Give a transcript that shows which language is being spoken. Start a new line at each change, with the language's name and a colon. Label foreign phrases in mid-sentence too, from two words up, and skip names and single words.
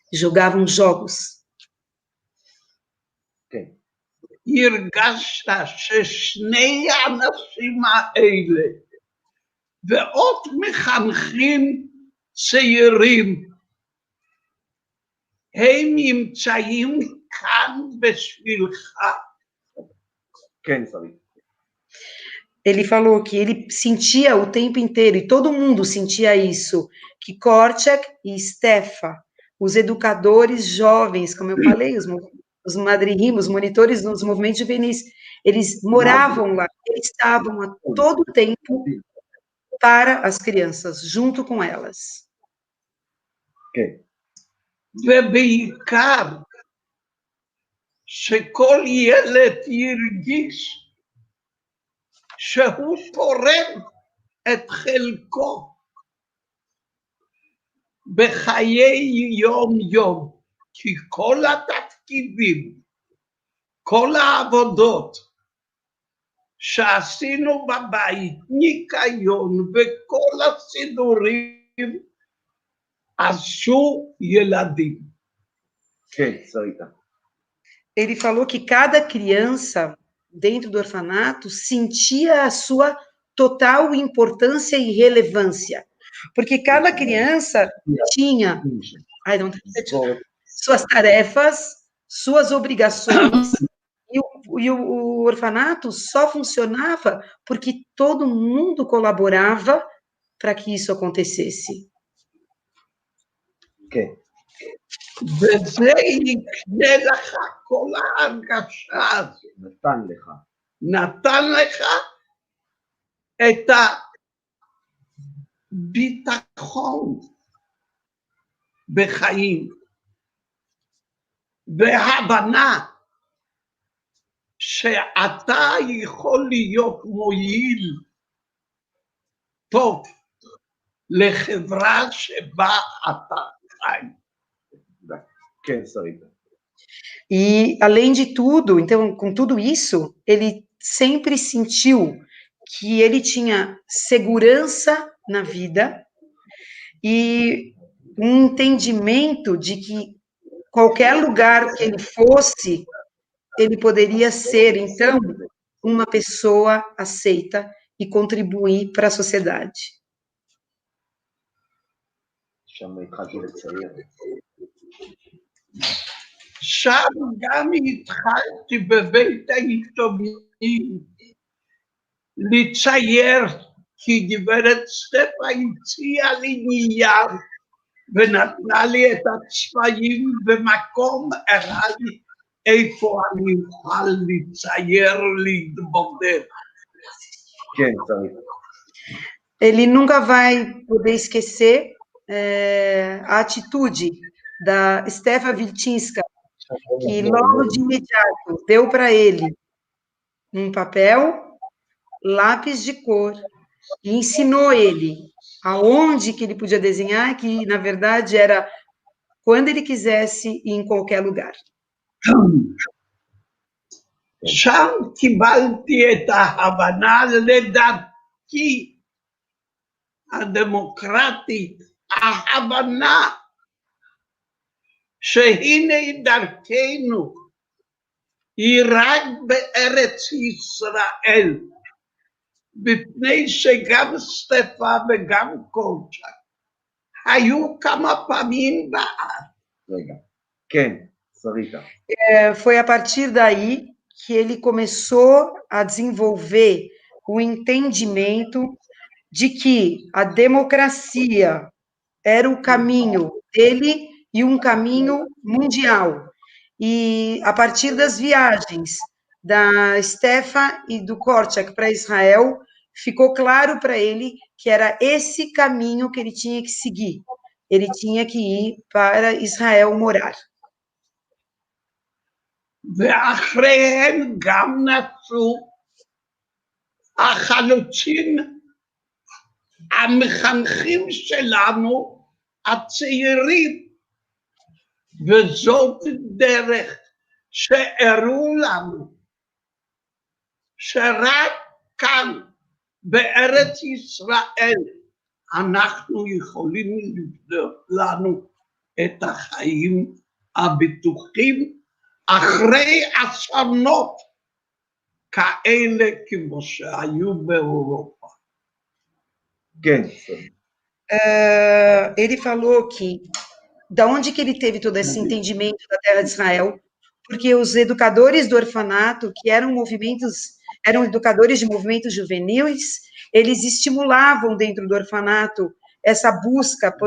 Portuguese: jogavam jogos.
Hebrew: כן. הרגשת ששני האנשים האלה ועוד מחנכים צעירים הם נמצאים כאן בשבילך. כן, שרית.
Portuguese: Ele falou que ele sentia o tempo inteiro, e todo mundo sentia isso, que Korczak e Stefa, os educadores jovens, como eu falei, os madrihim, os monitores dos movimentos juvenis, eles moravam lá, eles estavam a todo tempo para as crianças, junto com elas.
Hebrew: כן. ובעיקר שכל ילד ירגיש שהוא תורם את חלקו בחיי יום-יום, כי כל התפקידים, כל העבודות שעשינו בבית, ניקיון וכל הסידורים, עשו ילדים. כן, שרית.
Portuguese: Ele falou que cada criança dentro do orfanato sentia a sua total importância e relevância, porque cada criança tinha suas tarefas, suas obrigações, e o orfanato só funcionava porque todo mundo colaborava para que isso acontecesse.
Hebrew: כן. וזה יקנה לך כל ההרגשה הזאת. נתן לך את הביטחון בחיים, והבנה שאתה יכול להיות מועיל טוב לחברה שבה אתה חי. כן, שרית.
Portuguese: E, além de tudo, então, com tudo isso, ele sempre sentiu que ele tinha segurança na vida e um entendimento de que qualquer lugar que ele fosse, ele poderia ser, então, uma pessoa aceita e contribuir para a sociedade.
Hebrew: שם התחלתי לצייר. שם גם התחלתי בבית היתומים לצייר, כי גברת סטפה הציעה לי נייר ונתנה לי את הצבעים במקום, הראה לי איפה אני אוכל לצייר להתבודד. כן, שרית.
Portuguese: Ele nunca vai poder esquecer a atitude da Stefa Wilczynska, que logo de imediato deu para ele um papel, lápis de cor, e ensinou ele aonde que ele podia desenhar, que na verdade era quando ele quisesse e em qualquer lugar.
Hebrew: שם קיבלתי את ההבנה לדרכי הדמוקרטית, ההבנה שהנה דרכנו היא רק בארץ ישראל, בפני שגם סטפה וגם קורצ'ק היו כמה פעמים בארץ. רגע. כן, שריתה.
Portuguese: Foi a partir daí que ele começou a desenvolver o entendimento de que a democracia era o caminho dele e um caminho mundial. E a partir das viagens da Stefa e do Korczak para Israel, ficou claro para ele que era esse caminho que ele tinha que seguir. Ele tinha que ir para Israel morar.
Hebrew: ואחריהם גם נצאו החלוצים המחנכים שלנו הצעירים, וזאת דרך שהראו לנו שרק כאן בארץ ישראל אנחנו יכולים לבנות לנו את החיים הבטוחים אחרי אסונות כאלה כמו שהיו באירופה. כן.
Portuguese: Ele falou que, da onde que ele teve todo esse entendimento da terra de Israel? Porque os educadores do orfanato, que eram educadores de movimentos juvenis, eles estimulavam dentro do orfanato essa busca por